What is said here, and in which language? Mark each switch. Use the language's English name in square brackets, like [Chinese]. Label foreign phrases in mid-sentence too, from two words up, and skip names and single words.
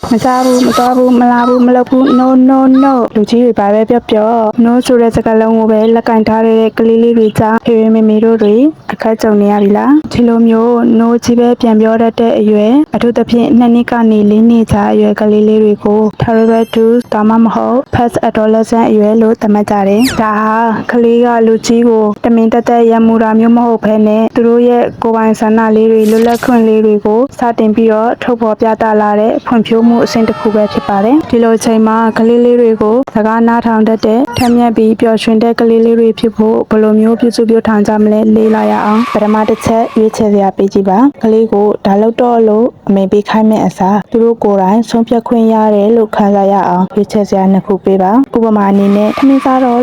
[Burmese] မစားဘူးမတော်ဘူးမလာဘူးမလုပ်ဘူး [English] no no no [Burmese] လူကြီးတွေပါပဲပြော no ဆိုတဲ့စကားလုံးကိုပဲလက်ကင်ထားတဲ့ကလေးလေးတွေကြောင့်ဖေဖေမေမေတို့တွေအခက်ကြုံနေရပြီလားဒီလိုမျိုး no ကြီးပဲပြန်ပြောတတ်တဲ့အရွ ယ်အထူးသဖြင့်2နှစ်ကနေ4နှစ်ကြာအရွယ်ကလေးလေးတွေကို [English] terrible twos [Burmese] ဒါမှမဟုတ် [English] past adolescent [Burmese] အရွယ်လို့သတ်မှတ်ကြတယ်ဒါဟာကလေးကလူကြီးကိုတမင်တက်တက် ရမှုတာမျိုးမဟုတ်ဘဲနဲ့သူတို့ရဲ့ကိုယ်ပိုင်ဆန္ဒလေးတွေလွတ်လပ်ခွင့်လေးတွေကိုစတင်ပြီးတော့ထုတ်ဖော်ပြသလာတဲ့ဖွံ့ဖြိုးမှုအဆင့်တစ်ခုပဲဖြစ်ပါတယ်ဒီလိုအချိန်မှာကလေးလေးတွေကိုစကားနားထောင်တတ်တဲ့ထက်မြက်ပြီးပျော်ရွှင်တဲ့ကလေးလေးတွေဖြစ်ဖို့ဘယ်လိုမျိုးပြုစုပြောထောင်ကြမလဲလေးလာရအောင်ပထမတစ်ချက်ရွေးချယ်စရာပေးကြည့်ပါကလေးကိုဒါလောက်တော့လို့အမေပေးခိုင်းမဲ့အစားသူတို့ကိုယ်တိုင်ဆုံးဖြတ်ခွင့်ရတယ်လို့ခံစားရအောင်ရွေးချယ်စရာနှစ်ခုပေးပါဥပမာအနေနဲ့ထမင်းစားတော့